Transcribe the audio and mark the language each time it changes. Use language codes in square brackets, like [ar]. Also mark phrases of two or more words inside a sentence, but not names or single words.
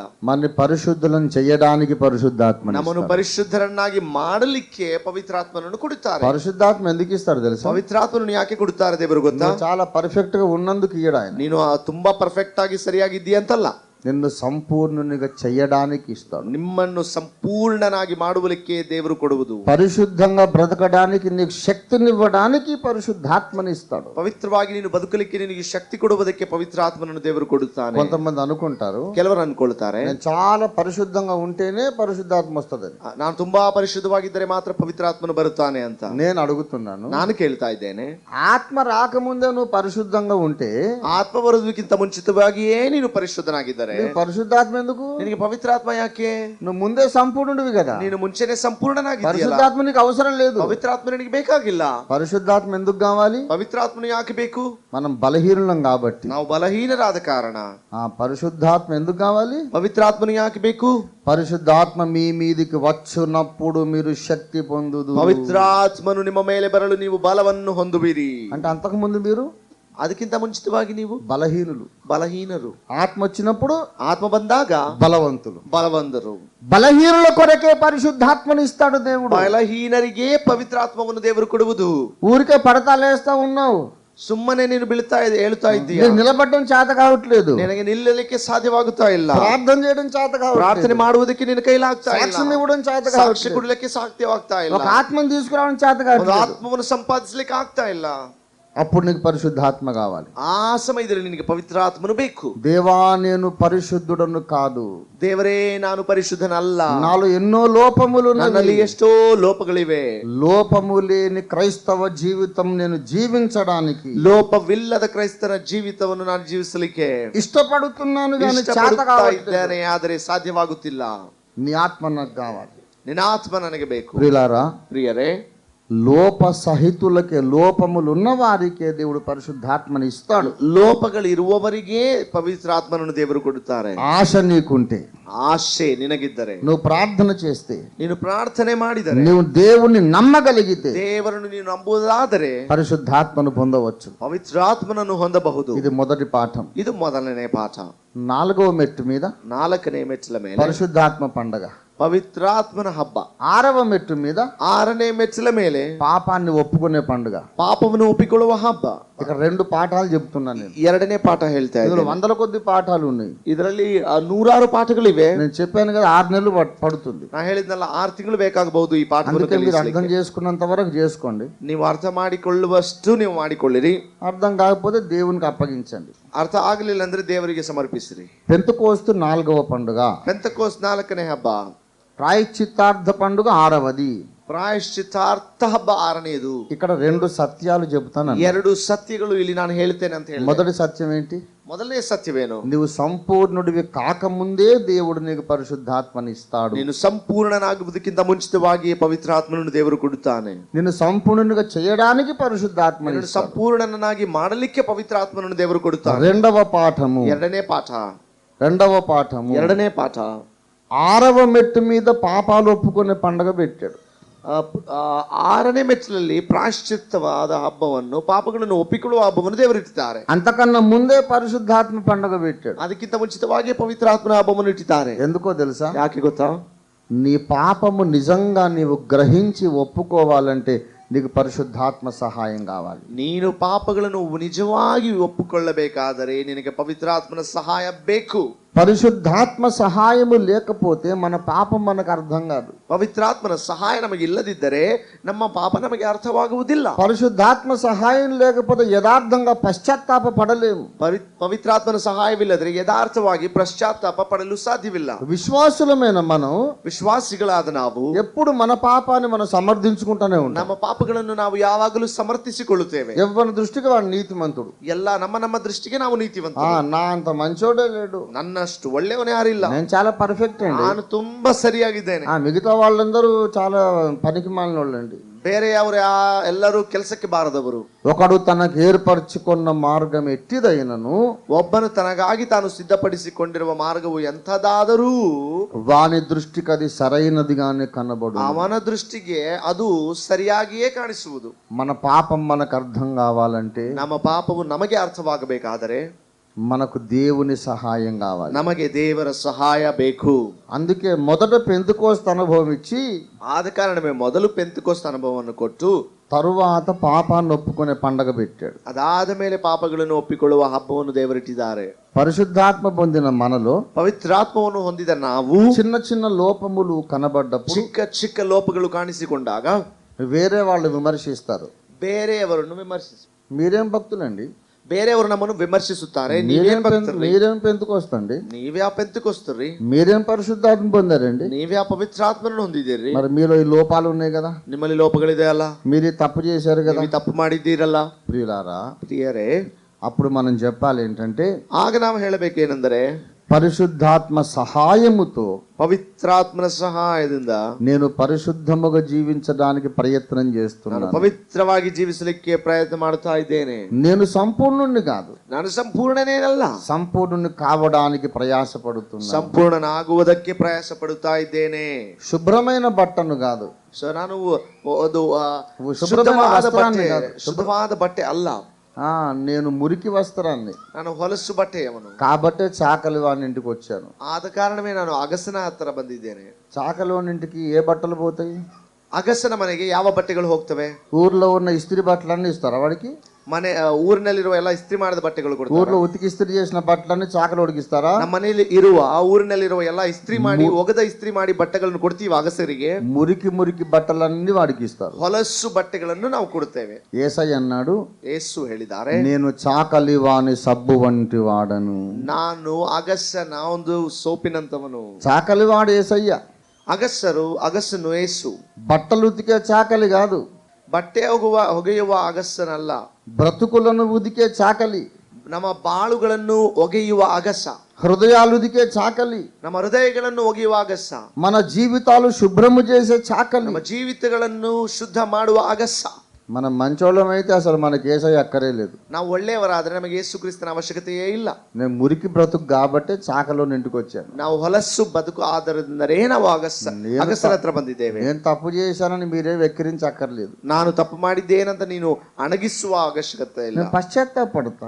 [te] మన పరిశుద్ధులను చేయడానికి పరిశుద్ధాత్మ, [kn] ನಮ್ಮನ್ನು ಪರಿಶುದ್ಧರನ್ನಾಗಿ ಮಾಡಲಿಕ್ಕೆ ಪವಿತ್ರಾತ್ಮನನ್ನು ಕೊಡುತ್ತಾರೆ. [te] పరిశుద్ధాత్మ ఎందుకు ఇస్తాడు తెలుసా? [kn] ಪವಿತ್ರಾತ್ಮನನ್ನು ಯಾಕೆ ಕೊಡುತ್ತಾರೆ ದೇವರು ಗೊತ್ತಾ? [te] చాలా పర్ఫెక్ట్ గా ఉన్నందుకు ఇయ్యడు ఆయన. [kn] ನೀನು ತುಂಬಾ ಪರ್ಫೆಕ್ಟ್ ಆಗಿ ಸರಿಯಾಗಿದ್ದೀಯ ಅಂತಲ್ಲ, [te] నిన్ను సంపూర్ణునిగా చేయడానికి ఇస్తాడు. [kn] ನಿಮ್ಮನ್ನು ಸಂಪೂರ್ಣನಾಗಿ ಮಾಡುವಲಿಕ್ಕೆ ದೇವರು ಕೊಡುವುದು. [te] పరిశుద్ధంగా బ్రతకడానికి నీకు శక్తినివ్వడానికి పరిశుద్ధాత్మని ఇస్తాడు. [kn] ಪವಿತ್ರವಾಗಿ ನೀನು ಬದುಕಲಿಕ್ಕೆ ನಿನಗೆ ಶಕ್ತಿ ಕೊಡುವುದಕ್ಕೆ ಪವಿತ್ರಾತ್ಮನನ್ನು ದೇವರು ಕೊಡುತ್ತಾನೆ. [te] కొంతమంది అనుకుంటారు, [kn] ಕೆಲವರು ಅನ್ಕೊಳ್ತಾರೆ [te] నేను చాలా పరిశుద్ధంగా ఉంటేనే పరిశుద్ధాత్మ వస్తుంది. [kn] ನಾನು ತುಂಬಾ ಪರಿಶುದ್ಧವಾಗಿದ್ದರೆ ಮಾತ್ರ ಪವಿತ್ರಾತ್ಮನು ಬರುತ್ತಾನೆ ಅಂತ. [te] నేను అడుగుతున్నాను, [kn] ನಾನು ಕೇಳ್ತಾ ಇದ್ದೇನೆ, [te] ఆత్మ రాకముందే నువ్వు పరిశుద్ధంగా ఉంటే, [kn] ಆತ್ಮ ಬರುವುದಕ್ಕಿಂತ ಮುಂಚಿತವಾಗಿಯೇ ನೀನು ಪರಿಶುದ್ಧನಾಗಿದ್ದರೆ [te] పరిశుద్ధాత్మ ఎందుకు? [kn] ನಿನಗೆ ಪವಿತ್ರಾತ್ಮ ಯಾಕೆ? [te] నువ్వు ముందే సంపూర్ణుడివి కదా. [kn] ನೀನು ಮುಂಚೆನೆ ಸಂಪೂರ್ಣನಾಗಿದ್ದೀಯಲ್ಲ, [te] పరిశుద్ధాత్మ నీకు అవసరం లేదు. [kn] ಪವಿತ್ರಾತ್ಮ ನಿನಗೆ ಬೇಕಾಗಿಲ್ಲ. [te] పరిశుద్ధాత్మ ఎందుకు కావాలి? [kn] ಪವಿತ್ರಾತ್ಮನು ಯಾಕೆ ಬೇಕು? [te] మనం బలహీనులం కాబట్టి. [kn] ನಾವು ಬಲಹೀನರಾದ ಕಾರಣ. [te] ఆ పరిశుద్ధాత్మ ఎందుకు కావాలి? [kn] ಪವಿತ್ರಾತ್ಮನು ಯಾಕೆ ಬೇಕು? [te] పరిశుద్ధాత్మ మీ మీదికి వచ్చునప్పుడు మీరు శక్తి పొందుదు. [kn] ಪವಿತ್ರಾತ್ಮನು ನಿಮ್ಮ ಮೇಲೆ ಬರಲು ನೀವು ಬಲವನ್ನು ಹೊಂದುವಿರಿ. [te] అంటే అంతకు ముందు మీరు [kn] ಅದಕ್ಕಿಂತ ಮುಂಚಿತವಾಗಿ ನೀವು ಬಲಹೀನರು. [te] ఆత్మ వచ్చినప్పుడు [kn] ಆತ್ಮ ಬಂದಾಗ [te] బలవంతులు. [kn] ಬಲವಂತರು. [te] బలహీనుల కొరకే పరిశుద్ధాత్మని ఇస్తాడు దేవుడు. [kn] ಬಲಹೀನರಿಗೆ ಪವಿತ್ರಾತ್ಮವನ್ನು ದೇವರು ಕೊಡುವುದು. [te] ఊరికే పడతా లేస్తా ఉన్నావు, [kn] ಸುಮ್ಮನೆ ನೀನು ಹೇಳ್ತಾ ಇದ್ದೀಯ, [te] నిలబడడం చేత కావట్లేదు, [kn] ನಿನಗೆ ನಿಲ್ಲಲಿಕ್ಕೆ ಸಾಧ್ಯವಾಗುತ್ತಾ ಇಲ್ಲ, [te] ప్రార్థన చేయడం చేత కావట్లేదు, [kn] ಪ್ರಾರ್ಥನೆ ಮಾಡುವುದಕ್ಕೆ ನಿನ್ನ ಕೈಲಾಗ್ತಾ ಇಲ್ಲ, [te] సాక్ష్యం ఇవ్వడం చేత [kn] ಸಾಕ್ಷಿ [te] కావట్లేదు, [kn] ಕೊಡಲಿಕ್ಕೆ ಸಾಧ್ಯವಾಗ್ತಾ ಇಲ್ಲ, [te] ఒక ఆత్మను తీసుకురావడం చేత [kn] ಒಂದು [te] కావట్లేదు. [kn] ಆತ್ಮವನ್ನು ಸಂಪಾದಿಸಲಿಕ್ಕೆ ಆಗ್ತಾ ಇಲ್ಲ. [te] అప్పుడు నీకు పరిశుద్ధాత్మ కావాలి. [kn] ಆ ಸಮಯದಲ್ಲಿ ನಿನಗೆ ಪವಿತ್ರಾತ್ಮನು ಬೇಕು. [te] దేవా నేను పరిశుద్ధుడను కాదు, [kn] ದೇವರೇ ನಾನು ಪರಿಶುದ್ಧನಲ್ಲ, [te] నాలో ఎన్నో లోపములు [kn] ನನ್ನಲ್ಲಿ ಎಷ್ಟೋ ಲೋಪಗಳಿವೆ. [te] లోపము లేని క్రైస్తవ జీవితం నేను జీవించడానికి [kn] ಲೋಪವಿಲ್ಲದ ಕ್ರೈಸ್ತನ ಜೀವಿತವನ್ನು ನಾನು ಜೀವಿಸಲಿಕ್ಕೆ [te] ఇష్టపడుతున్నాను కానీ చేత [kn] ಇಷ್ಟಪಡುತ್ತಾ [te] కావట్లేదు. [kn] ಇದ್ದೇನೆ, ಆದರೆ ಸಾಧ್ಯವಾಗುತ್ತಿಲ್ಲ. [te] నీ ఆత్మ నాకు కావాలి. [kn] ನಿನ್ನ ಆತ್ಮ ನನಗೆ ಬೇಕು. [te] ప్రియులారా, [kn] ಪ್ರಿಯರೇ, [te] లోప సహితులకే, లోపములు ఉన్న వారికే దేవుడు పరిశుద్ధాత్మని ఇస్తాడు. [kn] ಲೋಪಗಳಿರುವವರಿಗೆ ಪವಿತ್ರಾತ್ಮನನ್ನು ದೇವರು ಕೊಡುತ್ತಾರೆ. [te] ఆశ నీకుంటే, [kn] ಆಶೆ ನಿನಗಿದ್ದರೆ, [te] నువ్వు ప్రార్థన చేస్తే, [kn] ನೀನು ಪ್ರಾರ್ಥನೆ ಮಾಡಿದರೆ, [te] నువ్వు దేవుణ్ణి నమ్మగలిగితే [kn] ದೇವರನ್ನು ನೀನು ನಂಬುವುದಾದರೆ [te] పరిశుద్ధాత్మను పొందవచ్చు. [kn] ಪವಿತ್ರಾತ್ಮನನ್ನು ಹೊಂದಬಹುದು. [te] ఇది మొదటి పాఠం. [kn] ಇದು ಮೊದಲನೇ ಪಾಠ. [te] 4వ మెట్టు మీద [kn] 4ನೇ ಮೆಚ್ಚಲ ಮೇಲೆ [te] పరిశుద్ధాత్మ పండగ. [kn] ಪವಿತ್ರಾತ್ಮನ ಹಬ್ಬ. [te] 6వ మెట్టు మీద [kn] 6ನೇ ಮೆಚ್ಚಲ ಮೇಲೆ [te] పాపాన్ని ఒప్పుకునే పండుగ. [kn] ಪಾಪವನ್ನು ಒಪ್ಪಿಕೊಳ್ಳುವ ಹಬ್ಬ. [te] ఇక 2 పాఠాలు చెప్తున్నాను నేను. [kn] 2ನೇ ಪಾಠ ಹೇಳ್ತಾ [te] ఇందులో [kn] ಇದ್ದೇನೆ. [te] వందల కొద్ది పాఠాలు ఉన్నాయి. [kn] ಇದರಲ್ಲಿ 100 ಪಾಠಗಳಿವೆ. [te] నేను చెప్పాను కదా 6 నెలలు పడుతుంది. [kn] ನಾ ಹೇಳಿದ್ನಲ್ಲ 6 ತಿಂಗಳು ಬೇಕಾಗಬಹುದು ಈ ಪಾಠವನ್ನು [te] అందుకే మీరు అర్థం [kn] ಕಲಿಸಲಿಕ್ಕೆ. [te] చేసుకున్నంత వరకు చేసుకోండి. [kn] ನೀವು ಅರ್ಥ ಮಾಡಿಕೊಳ್ಳುವಷ್ಟು ನೀವು ಮಾಡಿಕೊಳ್ಳಿರಿ. [te] అర్థం కాకపోతే దేవునికి అప్పగించండి. [kn] ಅರ್ಥ ಆಗಲಿಲ್ಲ ಅಂದ್ರೆ ದೇವರಿಗೆ ಸಮರ್ಪಿಸಿರಿ. [te] పెంతెకోస్తు 4వ పండుగ. [kn] ಪೆಂತೆಕೋಸ್ತ್ 4ನೇ ಹಬ್ಬ. [te] ప్రాయశ్చిత్తార్థ పండుగ 6వది. [kn] ಪ್ರಾಯಶ್ಚಿತ್ತಾರ್ಥ ಹಬ್ಬ 6ನೇದು. [te] ఇక్కడ 2 సత్యాలు చెబుతాను. [kn] 2 ಸತ್ಯಗಳು ಇಲ್ಲಿ ನಾನು ಹೇಳ್ತೇನೆ ಅಂತ ಹೇಳಿ. [te] మొదటి సత్యం ఏంటి? [kn] ಮೊದಲನೇ ಸತ್ಯವೇನು? [te] నువ్వు సంపూర్ణుడివి కాకముందే దేవుడు నీకు పరిశుద్ధాత్మని ఇస్తాడు. [kn] ನೀನು ಸಂಪೂರ್ಣನಾಗುವುದಕ್ಕಿಂತ ಮುಂಚಿತವಾಗಿ ಪವಿತ್ರಾತ್ಮನನ್ನು ದೇವರು ಕೊಡುತ್ತಾನೆ. [te] నిన్ను సంపూర్ణునిగా చేయడానికి పరిశుద్ధాత్మని [kn] ನಿನ್ನನ್ನು ಸಂಪೂರ್ಣನಾಗಿ ಮಾಡಲಿಕ್ಕೆ ಪವಿತ್ರಾತ್ಮನನ್ನು ದೇವರು ಕೊಡುತ್ತಾನೆ. [te] 2వ పాఠము. [kn] 2ನೇ ಪಾಠ. [te] 2వ పాఠము. [kn] 2ನೇ ಪಾಠ. [te] 6వ మెట్టు మీద పాపాలు ఒప్పుకునే పండుగ పెట్టాడు. [kn] 6ನೇ ಮೆಚ್ಚಲಲ್ಲಿ ಪ್ರಾಯಶ್ಚಿತ್ತವಾದ ಹಬ್ಬವನ್ನು, ಪಾಪಗಳನ್ನು ಒಪ್ಪಿಕೊಳ್ಳುವ ಹಬ್ಬವನ್ನು ದೇವರು ಇಟ್ಟಿದ್ದಾರೆ. [te] అంతకన్నా ముందే పరిశుద్ధాత్మ పండుగ పెట్టాడు. [kn] ಅದಕ್ಕಿಂತ ಮುಂಚಿತವಾಗಿ ಪವಿತ್ರಾತ್ಮನ ಹಬ್ಬವನ್ನು ಇಟ್ಟಿದ್ದಾರೆ. [te] ఎందుకో తెలుసా? [kn] ಯಾಕೆ ಗೊತ್ತಾ? [te] నీ పాపము నిజంగా నీవు గ్రహించి ఒప్పుకోవాలంటే నీకు పరిశుద్ధాత్మ సహాయం కావాలి. [kn] ನೀನು ಪಾಪಗಳನ್ನು ನಿಜವಾಗಿ ಒಪ್ಪಿಕೊಳ್ಳಬೇಕಾದರೆ ನಿನಗೆ ಪವಿತ್ರಾತ್ಮನ ಸಹಾಯ ಬೇಕು. [te] పరిశుద్ధాత్మ సహాయము లేకపోతే మన పాపం మనకు అర్థం కాదు. [kn] ಪವಿತ್ರಾತ್ಮನ ಸಹಾಯ ನಮಗೆ ಇಲ್ಲದಿದ್ದರೆ ನಮ್ಮ ಪಾಪ ನಮಗೆ ಅರ್ಥವಾಗುವುದಿಲ್ಲ. [te] పరిశుద్ధాత్మ సహాయం లేకపోతే యథార్థంగా పశ్చాత్తాప పడలేము. [kn] ಪವಿತ್ರಾತ್ಮನ ಸಹಾಯವಿಲ್ಲದ್ರೆ ಯಥಾರ್ಥವಾಗಿ ಪಶ್ಚಾತ್ತಾಪ ಪಡಲು ಸಾಧ್ಯವಿಲ್ಲ. [te] విశ్వాసులమైన మనం, [kn] ವಿಶ್ವಾಸಿಗಳಾದ ನಾವು [te] ఎప్పుడు మన పాపాన్ని మనం సమర్థించుకుంటూనే ఉంటాం. [kn] ನಮ್ಮ ಪಾಪಗಳನ್ನು ನಾವು ಯಾವಾಗಲೂ ಸಮರ್ಥಿಸಿಕೊಳ್ಳುತ್ತೇವೆ. [te] ఎవరి దృష్టికి వాడు నీతిమంతుడు. [kn] ಎಲ್ಲ ನಮ್ಮ ದೃಷ್ಟಿಗೆ ನಾವು ನೀತಿವಂತರು. [te] నా అంత మంచోడే లేడు, [kn] ನನ್ನಷ್ಟು ಒಳ್ಳೆಯವನೇ ಯಾರಿಲ್ಲ, [te] నేను చాలా పర్ఫెక్ట్ అండి, [kn] ನಾನು ತುಂಬಾ ಸರಿಯಾಗಿದ್ದೇನೆ. [te] మిగతా వాళ్ళందరూ చాలా పనికి మాలిన వాళ్ళండి. [kn] ಬೇರೆಯವರು ಎಲ್ಲರೂ ಕೆಲಸಕ್ಕೆ ಬಾರದವರು. [te] ఒకడు తనకు ఏర్పరచుకున్న మార్గం ఎట్టిదైనను, [kn] ಒಬ್ಬನು ತನಗಾಗಿ ತಾನು ಸಿದ್ಧಪಡಿಸಿಕೊಂಡಿರುವ ಮಾರ್ಗವು ಎಂಥದಾದರೂ [te] వాని దృష్టికి అది సరైనదిగానే కనబడు. [kn] ಅವನ ದೃಷ್ಟಿಗೆ ಅದು ಸರಿಯಾಗಿಯೇ ಕಾಣಿಸುವುದು. [te] మన పాపం మనకు అర్థం కావాలంటే, [kn] ನಮ್ಮ ಪಾಪವು ನಮಗೆ ಅರ್ಥವಾಗಬೇಕಾದರೆ [te] మనకు దేవుని సహాయం కావాలి. [kn] ನಮಗೆ ದೇವರ ಸಹಾಯ ಬೇಕು. [te] అందుకే మొదట పెంతెకోస్తు అనుభవం ఇచ్చి, [kn] ಆದ ಕಾರಣವೇ ಮೊದಲು ಪೆಂತೆಕೋಸ್ತ್ ಅನುಭವವನ್ನು ಕೊಟ್ಟು [te] తరువాత పాపాన్ని ఒప్పుకునే పండగ పెట్టాడు. [kn] ಅದಾದ ಮೇಲೆ ಪಾಪಗಳನ್ನು ಒಪ್ಪಿಕೊಳ್ಳುವ ಹಬ್ಬವನ್ನು ದೇವರಿಟ್ಟಿದ್ದಾರೆ. [te] పరిశుద్ధాత్మ పొందిన మనలో [kn] ಪವಿತ್ರಾತ್ಮವನ್ನು ಹೊಂದಿದ ನಾವು [te] చిన్న చిన్న లోపములు కనబడ్డప్పుడు, [kn] ಚಿಕ್ಕ ಚಿಕ್ಕ ಲೋಪಗಳು ಕಾಣಿಸಿಕೊಂಡಾಗ [te] వేరే వాళ్ళు విమర్శిస్తారు. [kn] ಬೇರೆಯವರನ್ನು ವಿಮರ್ಶಿಸಿ, [te] మీరేం భక్తులండి, [kn] ಬೇರೆಯವರು ನಮ್ಮನ್ನು ವಿಮರ್ಶಿಸುತ್ತಾರೆ. ನೀವೇನ್ ಭಕ್ತರ್ರಿ? [te] మీరేం పెంతెకోస్తండి, [kn] ನೀವ್ಯಾ ಪೆಂತೆಕೋಸ್ತರ್ರಿ? [te] మీరేం పరిశుద్ధాత్మ పొందారండి, [kn] ನೀವ್ಯಾ ಪವಿತ್ರಾತ್ಮನನ್ನು ಹೊಂದಿದ್ದೀರಿ? [te] మరి మీలో ఈ లోపాలు ఉన్నాయి కదా, [kn] ನಿಮ್ಮಲ್ಲಿ ಲೋಪಗಳಿದೆ ಅಲ್ಲ, [te] మీరు తప్పు చేశారు కదా. [kn] ನೀವು ತಪ್ಪು ಮಾಡಿದ್ದೀರಲ್ಲ. [te] ప్రియులారా, [kn] ಪ್ರಿಯರೇ, [te] అప్పుడు మనం చెప్పాలి ఏంటంటే, [kn] ಆಗ ನಾವು ಹೇಳಬೇಕೇನೆಂದರೆ [te] పరిశుద్ధాత్మ సహాయముతో, [kn] ಪವಿತ್ರಾತ್ಮನ ಸಹಾಯದಿಂದ [te] నేను పరిశుద్ధముగా జీవించడానికి ప్రయత్నం [kn] ನಾನು [te] చేస్తున్నాను. [kn] ಪವಿತ್ರವಾಗಿ ಜೀವಿಸಲಿಕ್ಕೆ ಪ್ರಯತ್ನ ಮಾಡ್ತಾ ಇದ್ದೇನೆ. [te] నేను సంపూర్ణుణ్ణి కాదు, [kn] ನಾನು ಸಂಪೂರ್ಣನೇನಲ್ಲ, [te] సంపూర్ణుని కావడానికి ప్రయాసపడుతున్నాను. [kn] ಸಂಪೂರ್ಣನಾಗುವುದಕ್ಕೆ ಪ್ರಯಾಸ ಪಡುತ್ತಾ ಇದ್ದೇನೆ. [te] శుభ్రమైన బట్టను కాదు, [kn] ಸೊ ನಾನು ಅದು ಶುಭ್ರವಾದ ವಸ್ತ್ರಾన్ని ಬಟ್ಟೆ, ಕಾದು. ಶುದ್ಧವಾದ ಬಟ್ಟೆ ಅಲ್ಲ, [te] నేను మురికి వస్త్రాన్ని [kn] ನಾನು ಹೊಲಸು ಬಟ್ಟೆಯವನು. [te] కాబట్టే చాకలి వాని ఇంటికి వచ్చాను. [kn] ಆದ ಕಾರಣವೇ ನಾನು ಅಗಸನ ಹತ್ತಿರ ಬಂದಿದ್ದೇನೆ. [te] చాకలి వాని ఇంటికి ఏ బట్టలు పోతాయి? [kn] ಅಗಸನ ಮನೆಗೆ ಯಾವ ಬಟ್ಟೆಗಳು ಹೋಗ್ತವೆ? [te] ఊర్లో ఉన్న ఇస్త్రీ బట్టలన్నీ ఇస్తారా వాడికి? [kn] ಊರಿನಲ್ಲಿರುವ ಎಲ್ಲ ಇಸ್ತ್ರಿ ಮಾಡಿದ ಬಟ್ಟೆಗಳು ಕೊಡ್ತಾರೆ. [te] ఊర్లో ఉతికి ఇస్త్రీ చేసిన బట్టలన్నీ చాకలు ఉడికిస్తారా? [kn] ನಮ್ಮ ಮನೆಯಲ್ಲಿ ಇರುವ ಊರಿನಲ್ಲಿರುವ ಎಲ್ಲ ಇಸ್ತ್ರಿ ಮಾಡಿ ಒಗದ ಇಸ್ತ್ರಿ ಮಾಡಿ ಬಟ್ಟೆಗಳನ್ನು ಕೊಡ್ತೀವಿ ಅಗಸರಿಗೆ. [te] మురికి మురికి బట్టలన్నీ వాడికి ఇస్తారు. [kn] ಹೊಲಸು ಬಟ್ಟೆಗಳನ್ನು ನಾವು ಕೊಡುತ್ತೇವೆ. [te] యేసయ్య అన్నాడు, [kn] ಯೇಸು ಹೇಳಿದ್ದಾರೆ, [te] నేను చాకలి వాని సబ్బు వంటి వాడను. [kn] ನಾನು ಅಗಸನ ಒಂದು ಸೋಪಿನಂತವನು. [te] చాకలి వాడు యేసయ్య. [kn] ಅಗಸನು ಯೇಸು. [te] బట్టలు ఉతికే చాకలి కాదు, [kn] ಬಟ್ಟೆ ಹೊಗೆಯುವ ಅಗಸನಲ್ಲ. [te] బ్రతుకులను ఉదికే చాకలి, [kn] ನಮ್ಮ ಬಾಳುಗಳನ್ನು ಒಗೆಯುವ ಅಗಸ. [te] హృదయాలు ఉదికే చాకలి, [kn] ನಮ್ಮ ಹೃದಯಗಳನ್ನು ಒಗೆಯುವ ಅಗಸ. [te] మన జీవితాలు శుభ్రము చేసే చాకలి, [kn] ನಮ್ಮ ಜೀವಿತಗಳನ್ನು ಶುದ್ಧ ಮಾಡುವ ಅಗಸ. [te] మనం మంచోళ్ళం అయితే అసలు మనకి యేసయ్య అక్కరే లేదు. [kn] ನಾವು ಒಳ್ಳೆಯವರಾದ್ರೆ ನಮಗೆ ಯೇಸು ಕ್ರಿಸ್ತನ ಅವಶ್ಯಕತೆಯೇ ಇಲ್ಲ. [te] నేను మురికి బ్రతుకు కాబట్టి చాకలో ఇంటికి వచ్చాను. [kn] ನಾವು ಹೊಲಸು ಬದುಕು ಆಧಾರದಿಂದಲೇ ನಾವು ಅಗಸರ ಹತ್ರ ಬಂದಿದ್ದೇವೆ. [te] నేను తప్పు చేశానని మీరే వెక్కిరించక్కర్లేదు. [kn] ನಾನು ತಪ್ಪು ಮಾಡಿದ್ದೇನಂತ ನೀನು ಅಣಗಿಸುವ ಅವಶ್ಯಕತೆ ಇಲ್ಲ. [te] నేను పశ్చాత్తాపడతాను.